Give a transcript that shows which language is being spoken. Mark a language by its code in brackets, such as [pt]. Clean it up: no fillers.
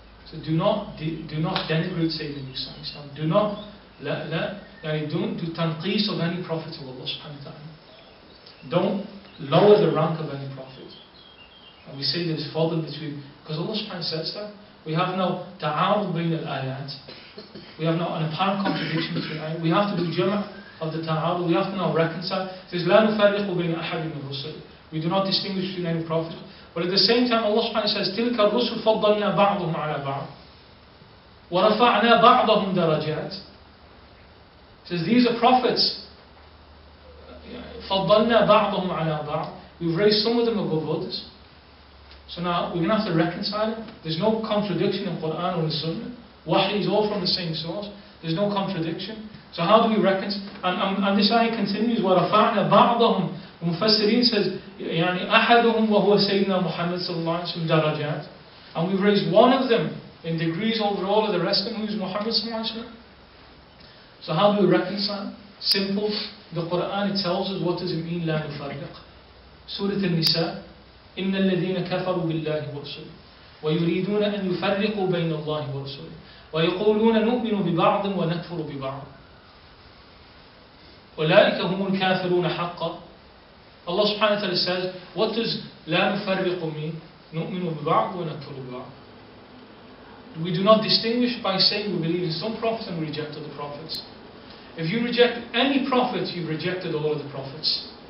[en] So do not denigrate Sayyidina Yunus alayhi salam. Do not don't do tanqis of any prophet of Allah subhanahu wa ta'ala. Don't lower the rank of any prophet. And we say there's fadl between, because Allah subhanahu wa ta'ala says that. We have no [ar] ta'arud bayn al-ayat. [en] We have no an apparent contradiction between ayat. We have to do jama' of the ta'arud. We have to now reconcile. It says, [ar] لا نفرق بين أحد من الرسل. [en] We do not distinguish between any prophet. But at the same time, Allah subhanahu wa ta'ala says, [ar] تلك الرسل فضلنا بعضهم على بعض ورفعنا بعضهم درجات. [en] It says, these are prophets. [ar] فضلنا بعضهم على بعض. [en] We've raised some of them above others. So now we're going to have to reconcile it. There's no contradiction in Quran or in Sunnah. Wahy is all from the same source. There's no contradiction. So how do we reconcile? And this ayah continues, [ar] وَرَفَعْنَا بَعْضَهُمْ. [en] Mufassirin says, [ar] يعني أحدهم وهو سيدنا محمد صلى الله عليه وسلم درجات. [en] And we've raised one of them in degrees over all of the rest of them, who is Muhammad [ar] صلى الله عليه وسلم. [en] So how do we reconcile? Simple. The Quran, it tells us what does it mean, [ar] لا نفرق. Surah Al-Nisa, إن الذين كفروا بالله ورسله ويريدون أن يفرقوا بين الله ورسله ويقولون نؤمن ببعض ونكفر ببعض أولئك هم الكافرون حقا. [en] Allah subhanahu wa ta'ala says, what does [ar] لا نفرق [en] mean? [ar] نؤمن ببعض ونكفر ببعض. [en] We do not distinguish by saying we believe in some prophets and we reject other prophets. If you reject any prophet, you've rejected all of the prophets.